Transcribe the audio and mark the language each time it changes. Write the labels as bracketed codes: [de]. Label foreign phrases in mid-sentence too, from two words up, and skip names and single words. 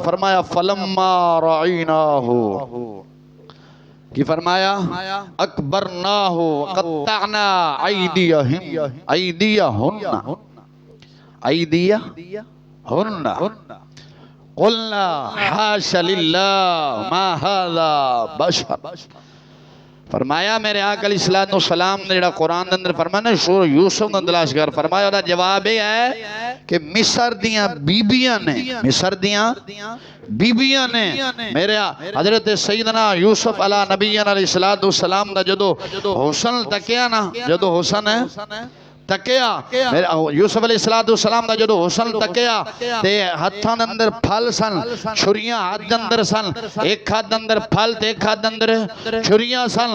[ar] فرمایا فلما رأينه, [pa] की फरमाया [ar] أكبرنه قطعن أيديهن قلن حاشا لله ما هذا بشر. [pa] فرمایا میرے آقا [ar] अलैहिस्सलातु वस्सलाम [pa] نے جیہڑا قرآن دے اندر فرمایا سورہ یوسف دا تلاش کر. فرمایا اودا جواب یہ ہے کہ مصر دیاں بیبیاں نے، مصر دیاں بیبیاں نے میرے حضرت سیدنا یوسف [ar] अला नबीना अलैहिस्सलातु वस्सलाम [pa] دا جدوں حسن تکیا نا، جدوں حسن تکیا میرے یوسف [ar] अलैहिस्सलातु वस्सलाम [pa] دا جدوں حسن تکیا تے ہتھاں دے اندر پھل سن، چھریاں ہاتھ دے اندر سن، ایک ہاتھ دے اندر پھل تے ایک ہاتھ دے اندر چھریاں سن.